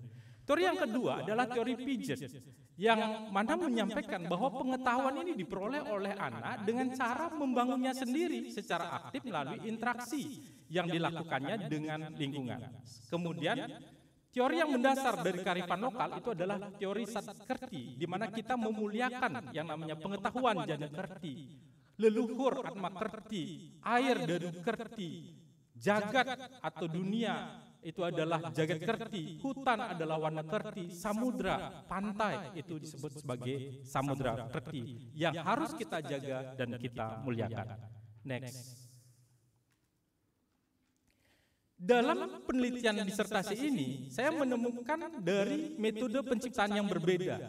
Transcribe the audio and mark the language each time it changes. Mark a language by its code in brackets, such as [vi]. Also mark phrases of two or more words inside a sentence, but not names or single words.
[id] Teori yang kedua adalah teori Piaget yang mana menyampaikan bahwa pengetahuan ini diperoleh oleh anak dengan cara membangunnya sendiri secara aktif melalui interaksi yang dilakukannya dengan lingkungan. Kemudian teori yang mendasar dari kearifan lokal itu adalah teori Satkerti, di mana kita memuliakan yang namanya pengetahuan Jana Kerti, leluhur Atma Kerti, air dan Kerti, jagat atau dunia itu adalah jagat Kerti, hutan adalah warna Kerti, samudra, pantai itu disebut sebagai samudra Kerti yang harus kita jaga dan kita muliakan. Next. Dalam penelitian disertasi ini, saya menemukan dari metode penciptaan yang berbeda.